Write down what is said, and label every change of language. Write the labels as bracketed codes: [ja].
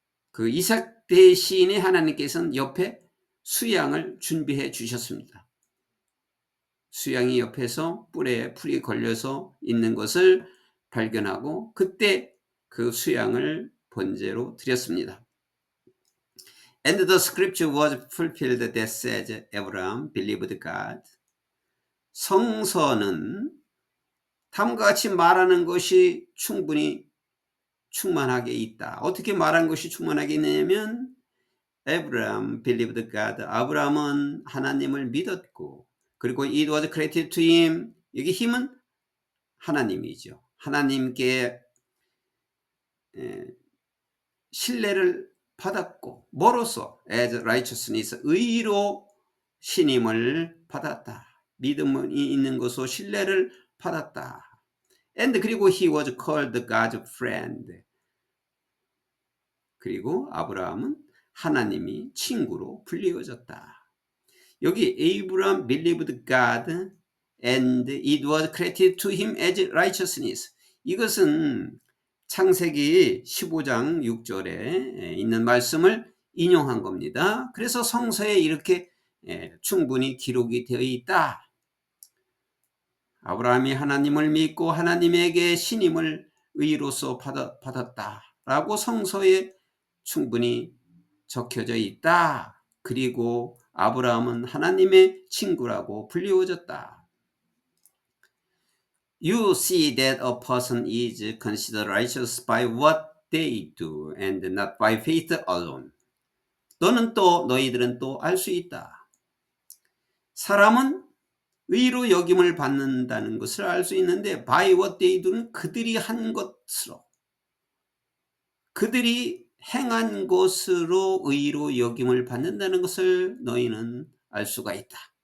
[ko] 그 이삭 대신에 하나님께서는 옆에 수양을 준비해 주셨습니다. 수양이 옆에서 뿔에 풀이 걸려서 있는 것을 발견하고 그때 그 수양을 번제로 드렸습니다. [en] And the scripture was fulfilled that says Abraham believed God. [ko] 성서는 다음과 같이 말하는 것이 충분히 충만하게 있다. 어떻게 말하는 것이 충만하게 있느냐면 [en] Abraham believed God. [ko] 아브라함은 하나님을 믿었고 그리고 [en] it was credited to him. [ko] 여기 힘은 하나님이죠. 하나님께 신뢰를 받았고 뭐로써 [en] as righteousness [ko] 의로 신임을 받았다. 믿음이 있는 것으로 신뢰를 받았다. [en] And [ko] 그리고 [en] he was called God's friend. [ko] 그리고 아브라함은 하나님이 친구로 불리워졌다. 여기 [en] Abraham believed God and it was credited to him as righteousness. [ko] 이것은 창세기 15장 6절에 있는 말씀을 인용한 겁니다. 그래서 성서에 이렇게 충분히 기록이 되어 있다. 아브라함이 하나님을 믿고 하나님에게 신임을 의로서 받았다라고 성서에 충분히 적혀져 있다. 그리고 아브라함은 하나님의 친구라고 불리워졌다. [en] You see that a person is considered righteous by what they do and not by faith alone. [ko] 너희들은 또 알 수 있다. 사람은 의로 여김을 받는다는 것을 알 수 있는데 [en] by what they do [ko] 는 그들이 한 것으로, 그들이 행한 것으로 의로 여김을 받는다는 것을 너희는 알 수가 있다.